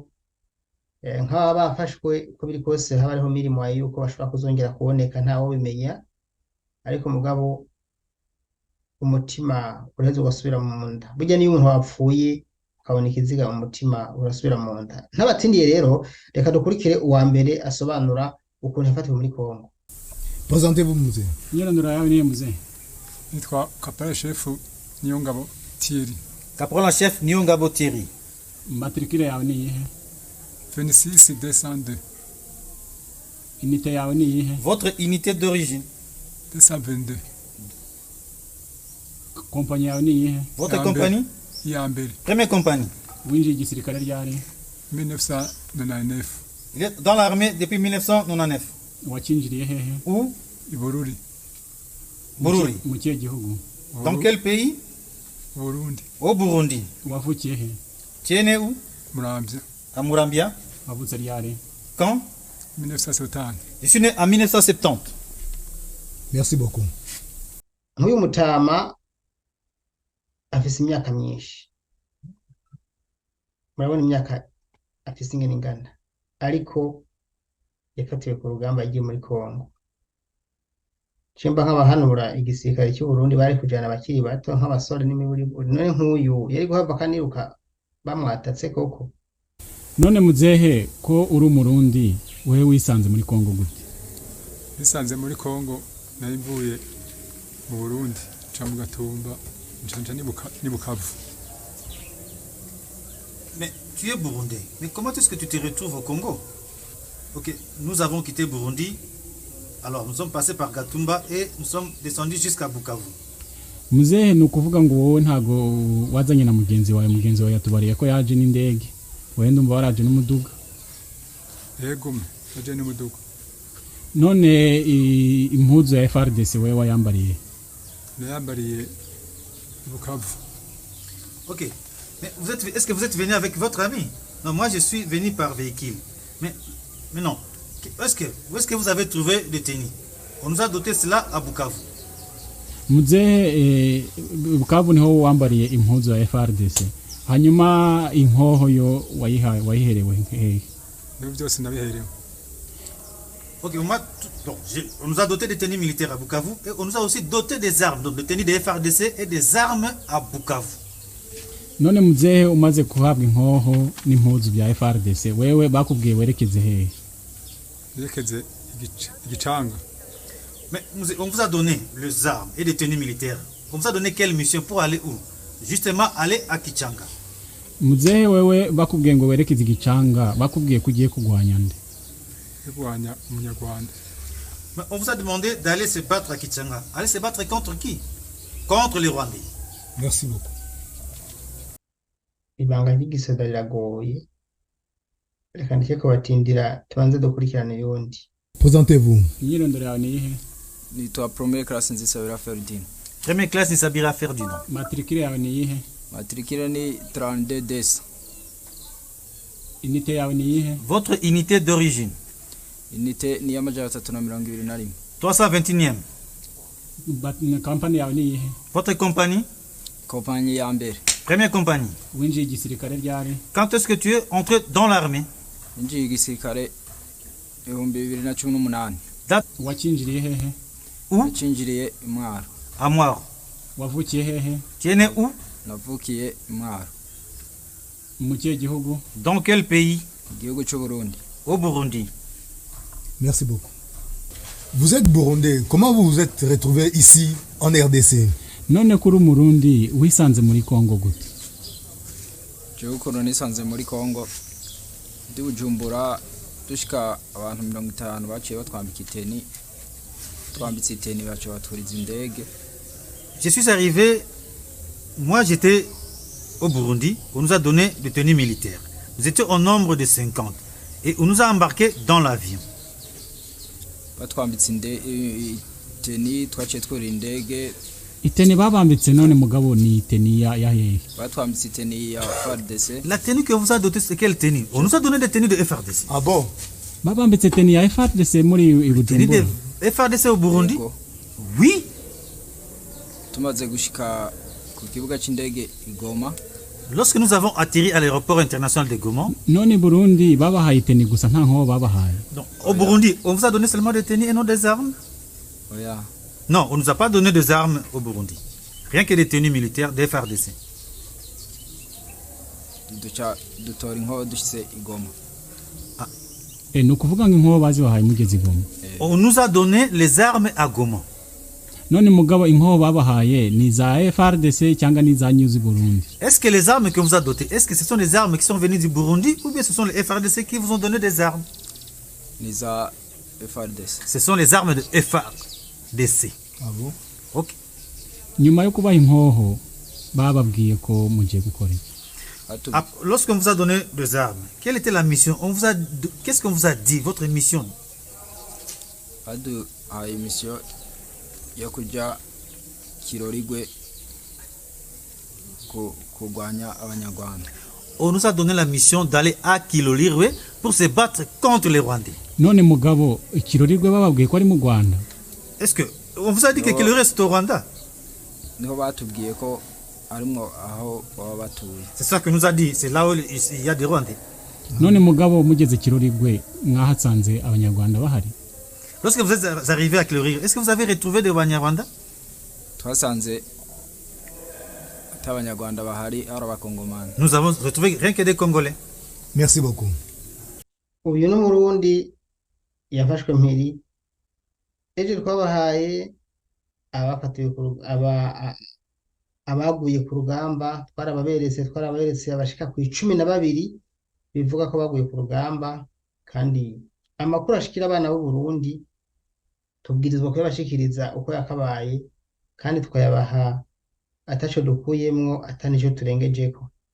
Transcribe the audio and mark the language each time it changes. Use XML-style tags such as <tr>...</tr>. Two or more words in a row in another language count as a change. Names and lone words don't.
<rn>Nk'aba bafashwe ko biri kose haba hariho mirimo yuko bashobora kuzongera kuboneka ntawo bimenya, ariko mugabo umutima uraheze ugasubira mu nda. Burya niyo umuntu wapfuye ukabona ikiziga mu mutima urasubira mu nda. Ntabatindiye rero, reka dukurikire uwa mbere asobanura ukuntu yafatiwe muri Kongo.</rn> <fr>Présentez-vous mzee.</fr> <rn>Nyirandura yawe ni mzee. Nitwa</rn> <fr>Caporal Chef</fr> <rn>Niyongabo Thierry.</rn> <fr>Caporal Chef Niyongabo Thierry.</fr> <rn>Matricule yawe ni iyihe? 26 Unité yawe ni iyihe?</rn> <fr>Votre unité d'origine?</fr> <rn>222. Compagnie yawe ni iyihe?</rn> <fr>Votre compagnie?</fr> <rn>Yambere.</rn> <fr>Première compagnie.</fr> <rn>Winjiye igisirikare ryari? 1999.</rn> <fr>Il est dans l'armée depuis 1999.</fr> <rn>Wakinjiriye hehe?</rn> <fr>Où?</fr> <rn>Bururi.</rn> <fr>Bururi.</fr> <rn>Mu kihe gihugu?</rn> <fr>Dans quel pays?</fr> <rn>Burundi.</rn> <fr>Au Burundi.</fr> <rn>Wavukiye he?</rn> <fr>Tu es né où?</fr> <rn>Murambya.</rn> <fr>À Murambya.</fr> <rn>Wavutse ryari?</rn> <fr>Quand? 1970. Je suis né en 1970. Merci beaucoup.</fr> <rn>Nk'uyu mutama afise imyaka myinshi, murabona imyaka afise ingene ingana, ariko yakatiwe ku rugamba yagiye muri Kongo. Cimba nk'abahanura igisirikare cy'u Burundi bari kujana abakiri bato nk'abasore n'imiburiburi, none nk'uyu yari guhava kaniruka bamwatatse koko. None muzehe ko uri umurundi, wewe wisanze muri Kongo gute? Nisanze muri Kongo nari mvuye mu Burundi ca mu Gatumba nca ni Bukavu.</rn> <fr>Mais tu es burundais. Mais comment est-ce que tu te retrouves au Congo? Ok, nous avons quitté Burundi Alors, nous sommes passés par Gatumba et nous sommes descendus jusqu'à Bukavu.</fr> <rn>muzehe ni ukuvuga ngo wowe ntago wazanye na mugenzi wawe yatubariye ko yaje n'indege wowe ndumva waraje n'umuduga yego aje n'umuduga none impuzu ya FRDC wowe wayambariye nayambariye Bukavu.</rn> <fr>Ok. Mais est-ce que vous êtes venu avec votre ami? Non, moi je suis venu par véhicule. Mais non. Où est-ce que vous avez trouvé des tenues? On nous a doté cela à Bukavu.</fr> <rn>muzehe Bukavu niho wambariye impuzu ya FRDC hanyuma inkoho yo wayiherewe hehe? N'ibyo byose nabiherewe.</rn> <fr>Ok, on nous a doté des tenues militaires à Bukavu et on nous a aussi doté des armes, donc des tenues de FRDC et des armes à Bukavu.</fr> <rn>none muzehe umaze kuhabwa inkoho n'impuzu bya FRDC wewe bakubwiye werekeze hehe? Yerekeze igicanga.</rn> <fr>Mais on vous a donné les armes et des tenues militaires. On vous a donné quelle mission pour aller où? Justement aller à Kichanga.</fr> <rn>muzehe wewe bakubwiye ngo werekeze igicanga bakubwiye ko ugiye kugwanya nde? Kurwanya umunyarwanda.</rn> <fr>Mais on vous a demandé d'aller se battre à Kichanga. Aller se battre contre qui? Contre les Rwandais. Merci beaucoup.</fr> <rn>ibanga ry'igisoda riragoye reka ndeke kubatindira tubanze dukurikirane yondi.</rn> <fr>Présentez-vous.</fr> <rn>imyirondoro yawe ni iyihe? nitwa</rn> <fr>Première classe</fr> <rn>Nzisabira Ferdinand.</rn> <fr>Première classe Nisabira Ferdinand.</fr> <rn>matricule yawe ni iyihe? Matricule ni 32 DS. inite yawe ni iyihe?</rn> <fr>Votre unité d'origine?</fr> <rn>Inite ni y'amajana 321.</rn> <fr>321e.</fr> <rn>kampani yawe ni iyihe?</rn> <fr>Votre compagnie?</fr> <rn>Kompanyi ya mbere.</rn> <fr>Première compagnie.</fr> <rn>winjiye igisirikare ryari?</rn> <fr>Quand est-ce que tu es entré dans l'armée?</fr> <rn>Njiye igisirikare 2018. wakinjiriye hehe?</rn> <fr>Où?</fr> <rn>Nacinjiriye Mwaro.</rn> <fr>À Mwaro.</fr> <rn>wavukiye hehe?</rn> <fr>Tu es né où?</fr> <rn>Navukiye Mwaro. mu kihe gihugu?</rn> <fr>Dans quel pays?</fr> <rn>Igihugu cy'u Burundi.</rn> <fr>Au Burundi. Merci beaucoup. Vous êtes burundais. Comment vous vous êtes retrouvé ici en RDC?</fr> <rn>none kuri umurundi wisanze muri Kongo gute? Jewe ukuntu nisanze muri Kongo ndi Bujumbura dushika abantu 50 baciye batwambika iteni twambitse iteni baciye baturiza indege.</rn> <fr>Je suis arrivé, moi j'étais au Burundi, on nous a donné des tenues militaires. Nous étions au nombre de 50 et on nous a embarqués dans l'avion.</fr> <rn>Batwambitse iteni twaciye twurira indege. iteni babambitse none mugabo ni iteni ya hehe? Batwambitse iteni ya FARDC.</rn> <fr>La tenue que vous a donnée, c'est quelle tenue? On nous a donné des tenues de FRDC. Ah bon?</fr> <rn>babambitse iteni ya FRDC muri</rn> <fr>Tenue</fr> <rn>Bujumbura?</rn> <fr>de FRDC au Burundi?</fr> <rn>Yego.</rn> <fr>Oui.</fr> <rn>Tumaze gushika ku kibuga c'indege Igoma.</rn> <fr>Lorsque nous avons atterri à l'aéroport international de Goma,</fr> <rn>none Burundi babahaye iteni gusa nta nkoho babahaye?</rn> <fr>donc, au Burundi, on vous a donné seulement des tenues et non des armes?</fr> <rn>Oya.</rn> <fr>Non, on ne nous a pas donné des armes au Burundi. Rien que des tenues militaires des FRDC.</fr> <rn>Dutora inkoho dushitse Igoma. ni ukuvuga ngo inkoho bazibahaye mugeze i Goma?</rn> <fr>On nous a donné les armes à Goma.</fr> <rn>none mugabo inkoho babahaye ni za FRDC cyangwa ni za News Burundi?</rn> <fr>Est-ce que les armes que vous a dotées, est-ce que ce sont les armes qui sont venues du Burundi ou bien ce sont les FRDC qui vous ont donné des armes?</fr> <rn>Niza FARDC.</rn> <fr>Ce sont les armes de FRDC. Ah bon? Ok.</fr> <rn>nyuma yo kubaha inkoho bababwiye ko mugiye gukora iki?</rn> <fr>Lorsqu'on vous a donné des armes, quelle était la mission? Qu'est-ce qu'on vous a dit, votre mission?</fr> <rn>Mission yo kuja Kirorigwe kurwanya abanyarwanda.</rn> <fr>On nous a donné la mission d'aller à Kilolirwe pour se battre contre les Rwandais.</fr> <rn>none mugabo Kirorirwe bababwiye ko ari mu Rwanda?</rn> <fr>Est-ce que on vous a dit que Kilolirwe c'est au Rwanda?</fr> <rn>Niho batubwiye ko arimwo aho baba batuye.</rn> <fr>C'est ça que nous a dit, c'est là où il y a des Rwandais.</fr> <rn>none mugabo mugeze Kirorirwe mwahatsanze abanyarwanda bahari?</rn> <fr>Lorsque vous êtes arrivé à Kilolirwe, est-ce que vous avez retrouvé des Rwandais?</fr> <rn>Twasanze atabanyarwanda bahari ari abakongomani.</rn> <fr>Nous avons retrouvé rien que des Congolais. Merci beaucoup.</fr> <rn>uyu n'umurundi yafashwe mpiri ejo twabahaye abafatiwe abaguye ku rugamba twarababeretse abashika ku 12 bivuga ko baguye ku rugamba kandi amakuru ashikira abana b'u Burundi tubwirizwa kuyabashikiriza uko yakabaye kandi tukayabaha ataco dukuyemwo atanico turengejeko.</rn>